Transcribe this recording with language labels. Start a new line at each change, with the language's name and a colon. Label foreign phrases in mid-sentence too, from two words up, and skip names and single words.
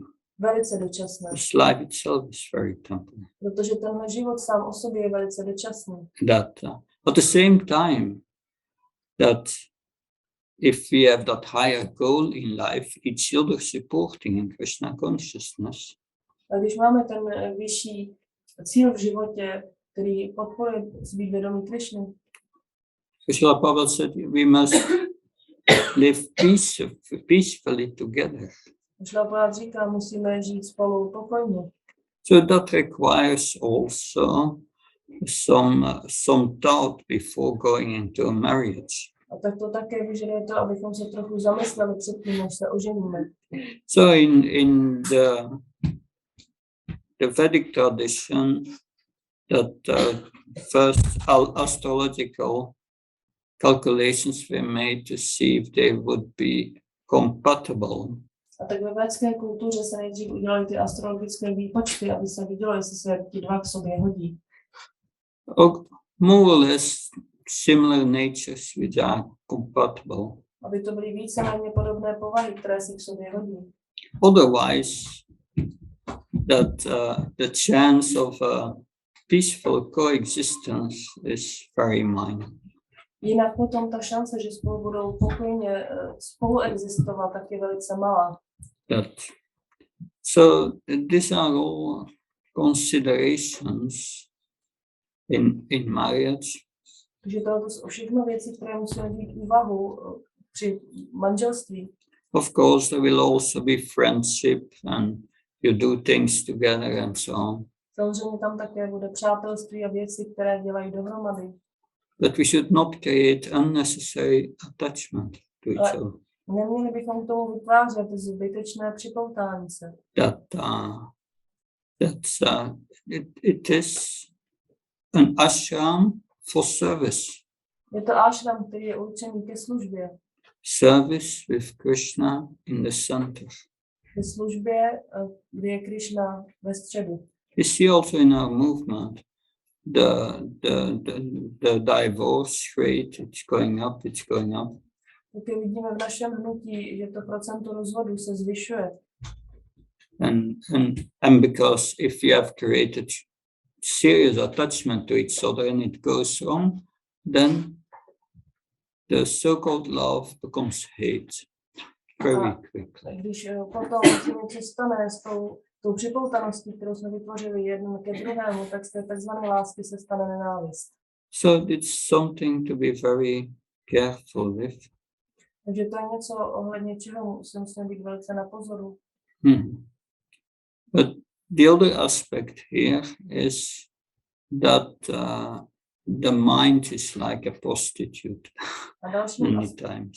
Czech: Velice dočasné.
English: This life itself is very temporary.
Czech: Protože tenhle život sám o sobě je velice dočasný.
English: At the same time, that if we have that higher goal in life, each other supporting in Krishna consciousness,
Czech: A když máme ten vyšší cíl v životě, který podporuje být vědomí Krišny,
English: Srila Prabhupada said we must live peacefully together.
Czech: Šrila Prabhupada říká, musíme žít spolu pokojně.
English: So that requires also some thought before going into a marriage.
Czech: A tak to také vyžaduje to, abychom se trochu zamysleli předtím, než se oženíme.
English: So in the Vedic tradition, that first astrological calculations were made to see if they would be compatible.
Czech: A tak ve védské kultuře se nejdřív udělaly ty astrologické výpočty, aby se vidělo, jestli se ti dva k sobě hodí.
English: More or less similar natures which are compatible.
Czech: Aby to byly víceméně podobné povahy, které si k sobě hodí.
English: Otherwise, the chance of a peaceful coexistence is very minor.
Czech: Jinak potom ta šance, že spolu budou pokojně spoluexistovat, tak je velice malá.
English: So these are all considerations in marriage.
Czech: Takže to jsou všechno věci, které musíme vzít úvahu při manželství.
English: Of course, there will also be friendship and you do things together and so on.
Czech: Samozřejmě tam také bude přátelství a věci, které dělají dohromady.
English: But we should not create unnecessary attachment to each other.
Czech: Neměli bychom k tomu vytvářet zbytečné připoutání se.
English: It is an ashram for service.
Czech: Je to ashram, který je určený ke službě.
English: Service with Krishna in the center.
Czech: Ke službě, kde je Krishna ve středu.
English: You see also in our movement the divorce rate, it's going up, it's going up.
Czech: Také vidíme v našem hnutí, že to procento rozvodů se zvyšuje.
English: And because if you have created serious attachment to each other and it goes wrong, then the so-called love becomes hate very quickly.
Czech: Když potom se něco stane s tou připoutaností, kterou jsme vytvořili jeden ke druhému, tak z té takzvané lásky se stane nenávist.
English: So it's something to be very careful with.
Czech: Takže to je něco, ohledně čeho musíme být velice na pozoru.
English: But the other aspect here is that the mind is like a prostitute many times.